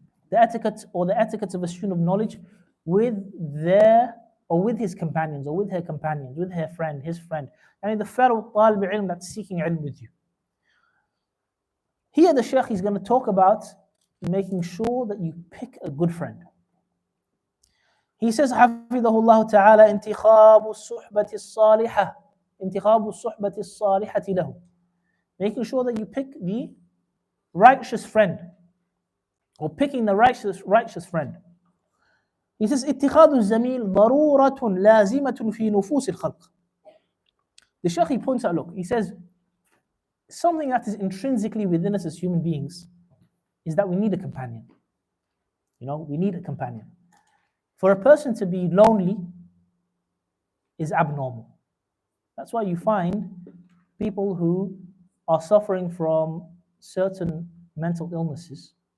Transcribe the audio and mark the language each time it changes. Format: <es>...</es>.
<en>The etiquette or the etiquette of a student of knowledge with their or with his companions or with her companions, with her friend, his friend. And the fellow طالب ilm that's seeking ilm with you. Here the Shaykh is going to talk about making sure that you pick a good friend. He says,</en> <ar>حفظه الله تعالى انتخاب الصحبة الصالحة انتخاب الصحبة الصالحة له.</ar> <en>Making sure that you pick the righteous friend or picking the righteous friend. He says,</en> <ar>اتخاذ الزميل ضرورة لازمة في نفوس الخلق.</ar> <en>The Shaykh, he points out, look, he says, something that is intrinsically within us as human beings is that we need a companion. You know, we need a companion. For a person to be lonely is abnormal. That's why you find people who are suffering from certain mental illnesses.</en>